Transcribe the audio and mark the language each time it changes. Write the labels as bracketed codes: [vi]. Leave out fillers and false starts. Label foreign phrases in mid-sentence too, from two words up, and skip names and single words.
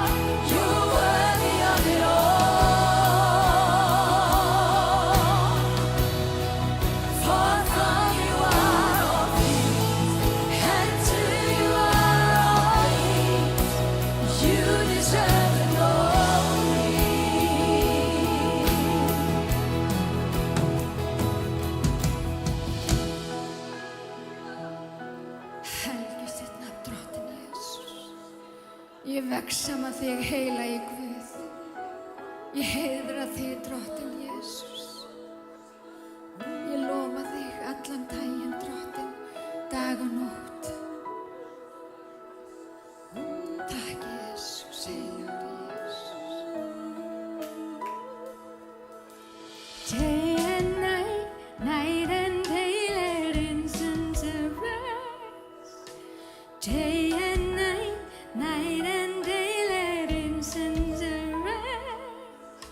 [en] You're worthy of it all. For from you are all things, and to you are all things. You deserve the glory. [is] Helgist þitt nafn, Drottinn Jesús. Ég vex saman þig, heilagi Guð. Ég heiðra þig, Drottinn Jesús. Ég lofa þig allan daginn, Drottinn, dag og nótt. Takk, Jesús, heilagur Jesús. [en] Day and night, night and day, let incense arise. Day and night, night and day, let incense arise.